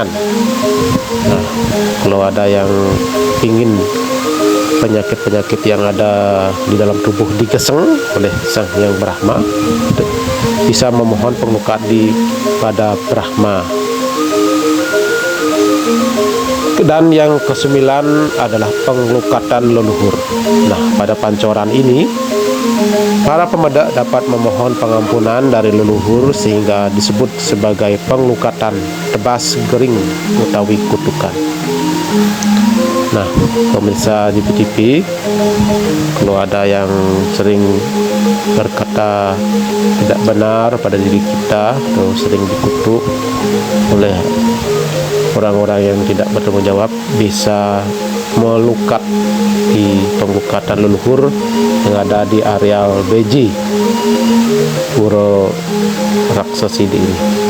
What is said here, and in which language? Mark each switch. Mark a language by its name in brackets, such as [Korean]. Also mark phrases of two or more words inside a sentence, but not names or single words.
[Indonesian] Nah, kalau ada yang ingin penyakit-penyakit yang ada di dalam tubuh digeseng oleh Sang Hyang Brahma, bisa memohon penglukat pada Brahma. Dan yang ke-9 adalah penglukatan leluhur. Nah, pada pancoran ini para pemedak dapat memohon pengampunan dari leluhur sehingga disebut sebagai penglukatan tebas gering utawi kutukan. Nah, pemirsa JPTV, kalau ada yang sering berkata tidak benar pada diri kita atau sering dikutuk oleh orang-orang yang tidak bertanggung jawab, bisa melukat di penglukatan leluhur yang ada di areal Beji Pura Raksasidi ini.